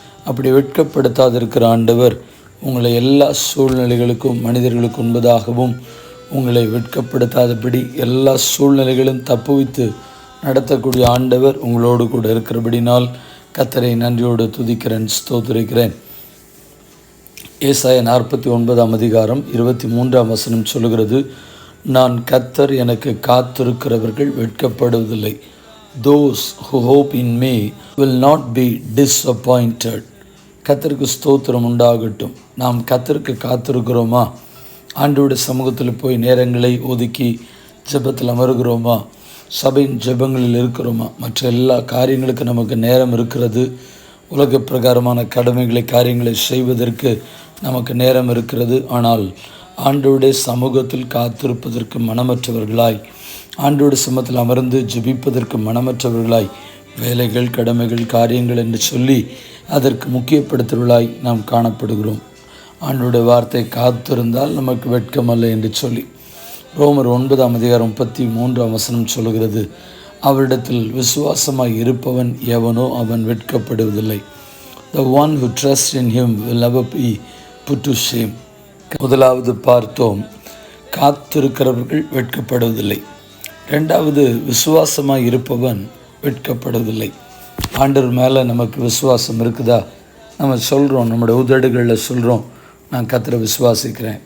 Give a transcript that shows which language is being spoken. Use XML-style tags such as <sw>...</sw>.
<ta>அப்படி வெட்கப்படுத்தாதிருக்கிற ஆண்டவர் உங்களை எல்லா சூழ்நிலைகளுக்கும் மனிதர்களுக்கு முன்பதாகவும் உங்களை வெட்கப்படுத்தாதபடி எல்லா சூழ்நிலைகளும் தப்புவித்து நடத்தக்கூடிய ஆண்டவர் உங்களோடு கூட இருக்கிறபடினால் கர்த்தரை நன்றியோடு துதிக்கிறேன், ஸ்தோத்திரிக்கிறேன். ஏசாயா 49:23 சொல்லுகிறது, நான் கர்த்தர், எனக்கு காத்திருக்கிறவர்கள் வெட்கப்படுவதில்லை.</ta> <en>Those who hope in me will not be disappointed.</en> <ta>கர்த்தருக்கு ஸ்தோத்திரம் உண்டாகட்டும். நாம் கர்த்தருக்கு காத்திருக்கிறோமா? ஆண்டவருடைய சமூகத்தில் போய் நேரங்களை ஒதுக்கி ஜெபத்தில் அமருகிறோமா? சபையின் ஜெபங்களில் இருக்கிறோமா? மற்ற எல்லா காரியங்களுக்கும் நமக்கு நேரம் இருக்கிறது. உலக பிரகாரமான காரியங்களை செய்வதற்கு நமக்கு நேரம் இருக்கிறது. ஆனால் ஆண்டவருடைய சமூகத்தில் காத்திருப்பதற்கு மனமற்றவர்களாய், ஆண்டவருடைய சமூகத்தில் அமர்ந்து ஜெபிப்பதற்கு மனமற்றவர்களாய், வேலைகள், கடமைகள், காரியங்கள் என்று சொல்லி அதற்கு முக்கியப்படுத்துவர்களாய் நாம் காணப்படுகிறோம். ஆண்டவருடைய வார்த்தை காத்திருந்தால் நமக்கு வெட்கமல்ல என்று சொல்லி ரோமர் 9:33 சொல்லுகிறது, அவரிடத்தில் விசுவாசமாய் இருப்பவன் எவனோ அவன் வெட்கப்படுவதில்லை.</ta> <en>The one who trusts in him will never be put to shame.</en> <ta>முதலாவது பார்த்தோம், காத்திருக்கிறவர்கள் வெட்கப்படுவதில்லை. ரெண்டாவது, விசுவாசமாக இருப்பவன் வெட்கப்படுவதில்லை. ஆண்டவர் மேலே நமக்கு விசுவாசம் இருக்குதா? நம்ம சொல்கிறோம், நம்முடைய உதடுகளில் சொல்கிறோம், நான் கர்த்தரை விசுவாசிக்கிறேன்.</ta>